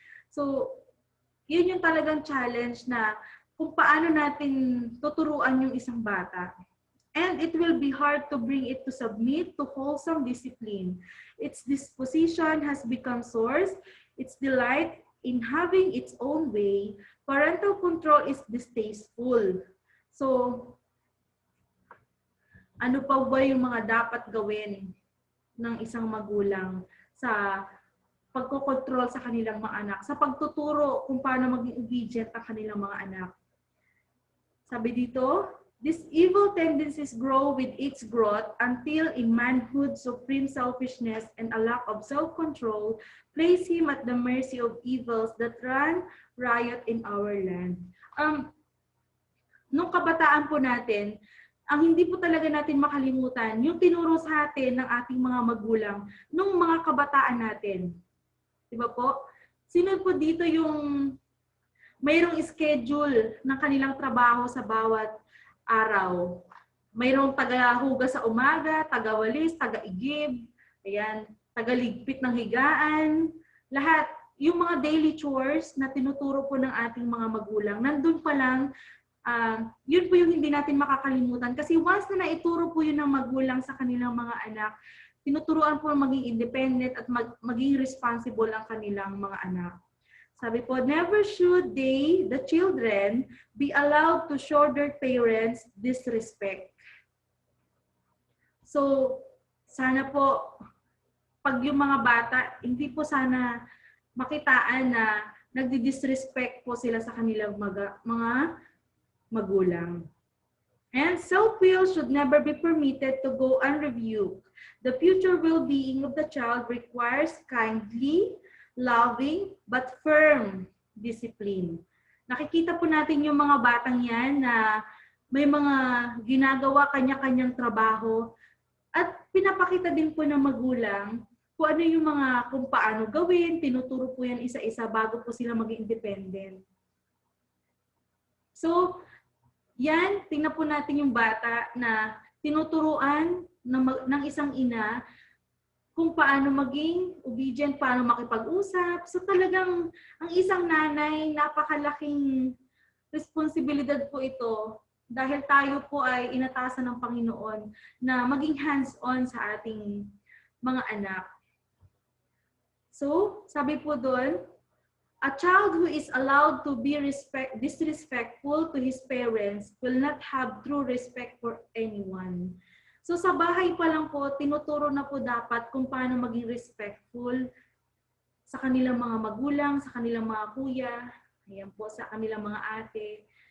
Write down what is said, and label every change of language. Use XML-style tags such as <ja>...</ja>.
<tl>So, yun yung talagang challenge na kung paano natin tuturuan yung isang bata.</tl> <en>And it will be hard to bring it to submit to wholesome discipline. Its disposition has become source, its delight in having its own way. Parental control is distasteful.</en> <tl>So, ano pa ba yung mga dapat gawin ng isang magulang sa pagkokontrol sa kanilang mga anak, sa pagtuturo kung paano maging obedient ang kanilang mga anak. Sabi dito,</tl> <en>these evil tendencies grow with its growth until in manhood, supreme selfishness and a lack of self-control place him at the mercy of evils that run riot in our land.</en> <tl>Nung kabataan po natin, ang hindi po talaga natin makalimutan, yung tinuro sa atin ng ating mga magulang nung mga kabataan natin. Diba po? Sino po dito yung mayroong schedule ng kanilang trabaho sa bawat araw? Mayroong taga-hugas sa umaga, taga-walis, taga-igib, ayan, taga-ligpit ng higaan. Lahat, yung mga</tl> <en>daily chores</en> <tl>na tinuturo po ng ating mga magulang, nandun pa lang, Yun po yung hindi natin makakalimutan. Kasi once na naituro po yun ng magulang sa kanilang mga anak, tinuturuan po maging independent at maging responsible ang kanilang mga anak. Sabi po,</tl> <en>never should they, the children, be allowed to show their parents disrespect.</en> <tl>So, sana po, pag yung mga bata, hindi po sana makitaan na nagdi-disrespect po sila sa kanilang mga magulang.</tl> <en>And self-will should never be permitted to go unrebuked. The future well-being of the child requires kindly, loving, but firm discipline.</en> <tl>Nakikita po natin yung mga batang yan na may mga ginagawa kanya-kanyang trabaho at pinapakita din po ng magulang kung ano yung kung paano gawin, tinuturo po yan isa-isa bago po sila maging independent. So, yan, tingnan po natin yung bata na tinuturuan ng isang ina kung paano maging obedient, paano makipag-usap. So talagang ang isang nanay, napakalaking responsibilidad po ito dahil tayo po ay inatasan ng Panginoon na maging hands-on sa ating mga anak. So, sabi po doon,</tl> <en>a child who is allowed to be disrespectful to his parents will not have true respect for anyone.</en> <tl>So sa bahay pa lang po, tinuturo na po dapat kung paano maging respectful sa kanilang mga magulang, sa kanilang mga kuya, ayan po, sa kanilang mga ate.</tl>